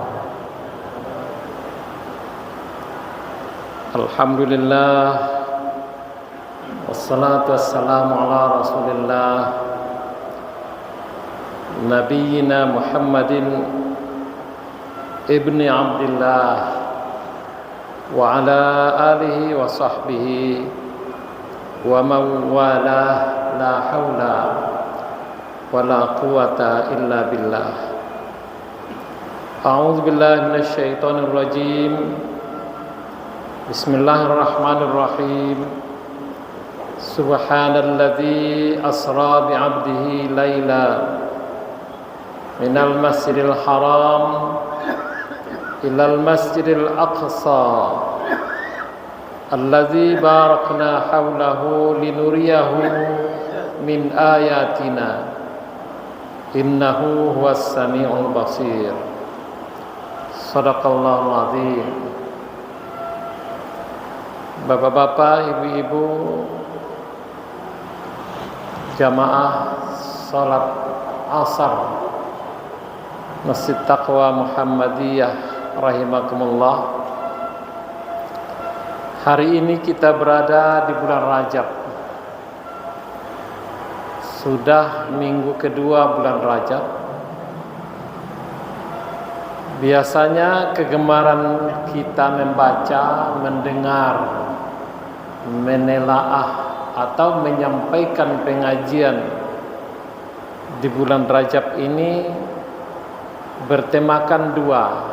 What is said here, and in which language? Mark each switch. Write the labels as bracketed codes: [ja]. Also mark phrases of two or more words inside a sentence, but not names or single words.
[ar] الحمد لله والصلاة والسلام على رسول الله نبينا محمد بن عبد الله وعلى آله وصحبه ومن والاه لا حول ولا قوة إلا بالله. أعوذ بالله من الشيطان الرجيم. بسم الله الرحمن الرحيم. سبحان الذي أسرى بعبده ليلا من المسجد الحرام إلى المسجد الأقصى الذي باركنا حوله لنريه من آياتنا إنه هو السميع البصير. صدق الله العظيم. [id] Bapak-bapak, ibu-ibu, jamaah salat asar Masjid Taqwa Muhammadiyah rahimakumullah. Hari ini kita berada di bulan Rajab. Sudah minggu kedua bulan Rajab. Biasanya kegemaran kita membaca, mendengar, menelaah atau menyampaikan pengajian di bulan Rajab ini bertemakan dua.